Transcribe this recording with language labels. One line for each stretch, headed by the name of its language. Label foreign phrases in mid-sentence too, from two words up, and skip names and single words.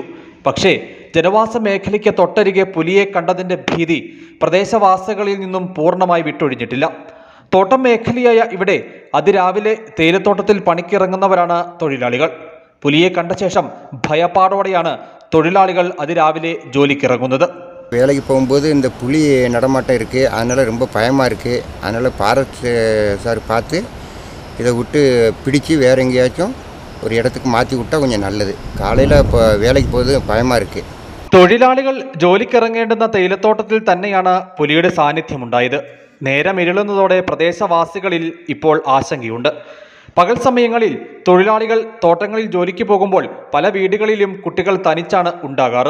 Malayalam: പക്ഷേ ജനവാസ മേഖലയ്ക്ക് തൊട്ടരികെ പുലിയെ കണ്ടതിന്റെ ഭീതി പ്രദേശവാസികളിൽ നിന്നും പൂർണ്ണമായി വിട്ടൊഴിഞ്ഞിട്ടില്ല. തോട്ടം മേഖലയായ ഇവിടെ അതിരാവിലെ തേയിലത്തോട്ടത്തിൽ പണിക്കിറങ്ങുന്നവരാണ് തൊഴിലാളികൾ. പുലിയെ കണ്ട ശേഷം ഭയപ്പാടോടെയാണ് തൊഴിലാളികൾ അതിരാവിലെ ജോലിക്കിറങ്ങുന്നത്.
Tamil: வேலைக்கு போகும்போது இந்த புலி நடமாட்டம் இருக்குது, அதனால் ரொம்ப பயமாக இருக்குது. அதனால் ஃபாரஸ்ட் சார் பார்த்து இதை விட்டு பிடிச்சி வேறு எங்கேயாச்சும் ஒரு இடத்துக்கு மாற்றி விட்டால் கொஞ்சம் நல்லது. காலையில் இப்போ வேலைக்கு போகுது பயமாக இருக்குது.
Malayalam: തൊഴിലാളികൾ ജോലിക്കിറങ്ങേണ്ടുന്ന തേയിലത്തോട്ടത്തിൽ തന്നെയാണ് പുലിയുടെ സാന്നിധ്യമുണ്ടായത്. നേരം ഇരുളുന്നതോടെ പ്രദേശവാസികളിൽ ഇപ്പോൾ ആശങ്കയുണ്ട്. പകൽ സമയങ്ങളിൽ തൊഴിലാളികൾ തോട്ടങ്ങളിൽ ജോലിക്ക് പോകുമ്പോൾ പല വീടുകളിലും കുട്ടികൾ തനിച്ചാണ് ഉണ്ടാകാറ്.